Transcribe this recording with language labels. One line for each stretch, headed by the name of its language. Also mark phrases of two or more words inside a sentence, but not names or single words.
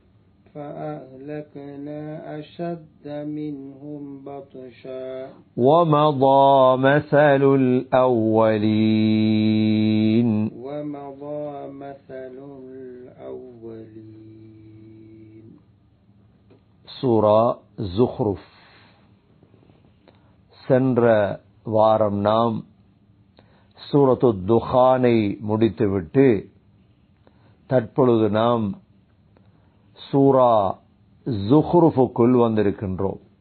Arabic: فأهلكنا أشد منهم بطشا ومضى مثل الأولين. ومضى مثل الأولين. سورة ஜுஹ்ருஃப்.
Tamil: சென்ற வாரம் நாம் சூரத்து துஹானை முடித்துவிட்டு தற்பொழுது நாம் சூரா ஜுஹ்ருஃபுக்குள் வந்திருக்கின்றோம்.